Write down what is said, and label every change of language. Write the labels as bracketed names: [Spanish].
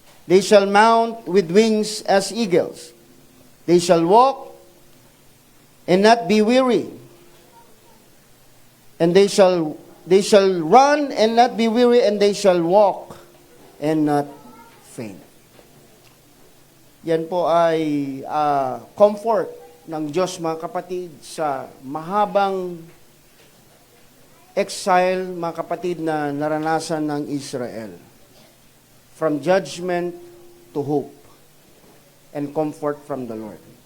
[English] They shall mount with wings as eagles. They shall walk and not be weary. And they shall run and not be weary, and they shall walk and not faint. [Filipino] Yan po ay comfort ng Diyos, mga kapatid, sa mahabang exile, mga kapatid, na naranasan ng Israel. [English] From judgment to hope and comfort from the Lord.